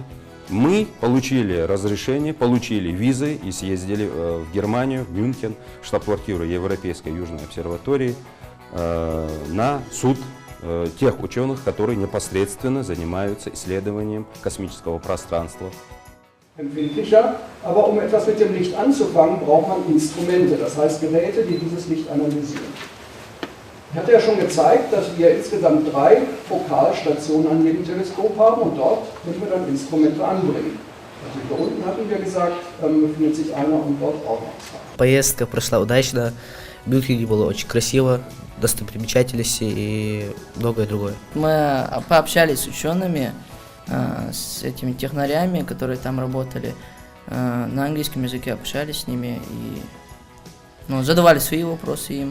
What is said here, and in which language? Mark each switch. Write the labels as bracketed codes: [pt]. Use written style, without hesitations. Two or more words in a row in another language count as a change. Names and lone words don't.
[ru] Мы получили разрешение, получили визы и съездили в Германию, в Мюнхен, штаб-квартиру Европейской Южной обсерватории, на суд тех ученых, которые непосредственно занимаются исследованием космического пространства. [de] Empfindlicher, aber um etwas mit dem Licht anzufangen, braucht man Instrumente, das heißt Geräte, die dieses Licht analysieren. Ich hatte ja schon gezeigt, dass wir insgesamt 3 Fokalstationen an jedem Teleskop haben und dort können wir dann Instrumente anbringen. Also hier unten hatten wir gesagt, befindet sich einer und dort auch noch 2. [ru] Поездка прошла удачно, в Мюнхене было очень красиво, достопримечательности и многое другое. Мы пообщались с учеными, с этими технарями, которые там работали, на английском языке общались с ними и задавали свои вопросы им.